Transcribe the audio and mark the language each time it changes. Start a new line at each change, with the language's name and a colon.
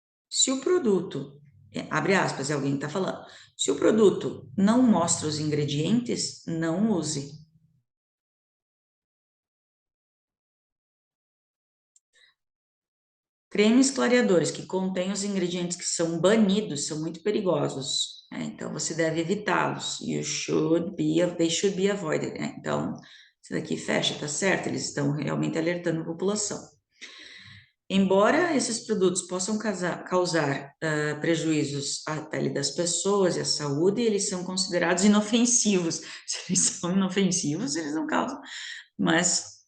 Portuguese: Se o produto, abre aspas, é alguém que está falando, se o produto não mostra os ingredientes, não use. Cremes clareadores que contêm os ingredientes que são banidos são muito perigosos, né? Então você deve evitá-los.
English: They should be avoided, né?
Portuguese: Então, isso daqui fecha, tá certo? Eles estão realmente alertando a população. Embora esses produtos possam causar prejuízos à pele das pessoas e à saúde, eles são considerados inofensivos. Se eles são inofensivos, eles não causam. Mas